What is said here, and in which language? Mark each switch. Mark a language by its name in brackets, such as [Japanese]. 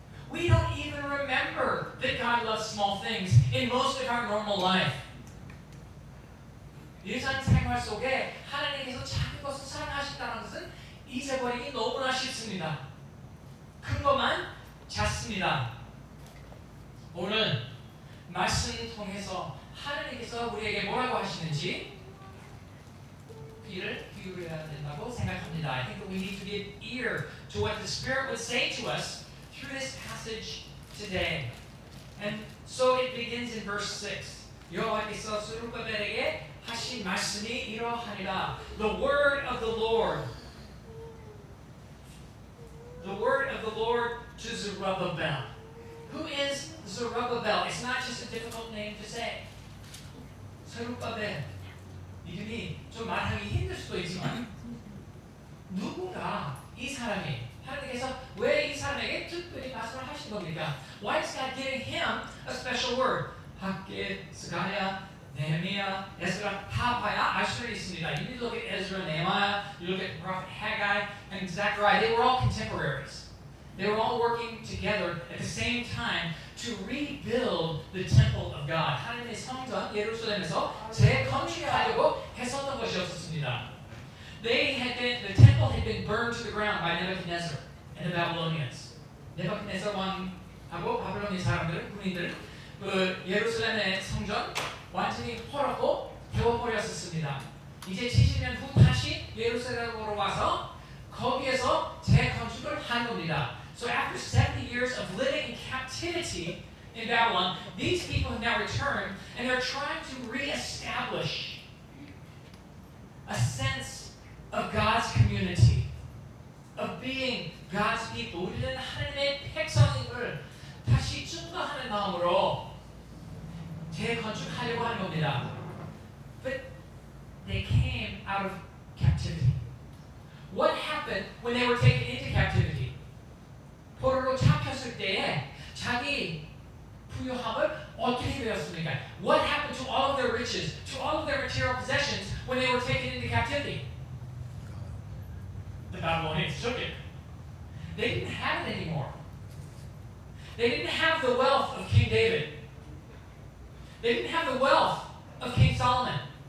[English] We don't even remember that God loves small things in most of our normal life. [Korean] 일상생활 속에 하나님께서 작은 것을 사랑하신다는 것은 잊어버리기 너무나 쉽습니다. 큰 것만 찾습니다. 오늘 말씀을 통해서 하나님께서 우리에게 뭐라고 하시는지 귀를 기울여야 된다고 생각합니다. [English] I think that we need to give ear to what the Spirit would say to us through this passage today. And so it begins in verse 6. [Korean] 여호와께서 스룹바벨에게 하신 하신 말씀이 이러하니라. [English] The word of the Lord. The word of the Lord to Zerubbabel. Who is Zerubbabel? It's not just a difficult name to say. Zerubbabel. [Korean] 이름이 좀 말하기 힘들 수도 있지만 누구가 이 사람이 하나님께서 왜 이 사람에게 특별히 말씀을 하신 겁니까? [English] Why is God giving him a special word? [Korean] 학계, 스가랴, 네헤미야, 에스라 다 봐야 알 수 있습니다. [English] You need to look at Ezra, Nehemiah, you look at Prophet Haggai and Zechariah. They were all contemporaries. They were all working together at the same time to rebuild the temple of God. [Korean] 하나님의 성전 예루살렘에서 재건축하려고 했었던 것이었습니다. [English] The temple had been burned to the ground by Nebuchadnezzar and the Babylonians. [Korean] 네부갓네살 왕하고 바벨론의 사람들, 군인들, 그 예루살렘의 성전 완전히 헐었고 태워버렸었습니다. 이제 70년 후 다시 예루살렘으로 와서 거기에서 재건축을 한 겁니다. [English] So after 70 years of living in captivity in Babylon, these people have now returned and they're trying to reestablish a sense of God's community, of being God's people. [Korean] 우리는 하나님의 백성임을 다시 증거하는 마음으로 재건축하려고 하는 겁니다. [English] But they came out of captivity. What happened when they were taken into captivity? [Korean] 포로로 잡혔을 때에 자기 부유함을 어떻게 되었습니까? [English] What happened to all of their riches, to all of their material possessions when they were taken into captivity? The Babylonians took it. They didn't have it anymore. They didn't have the wealth of King David. They didn't have the wealth of King Solomon.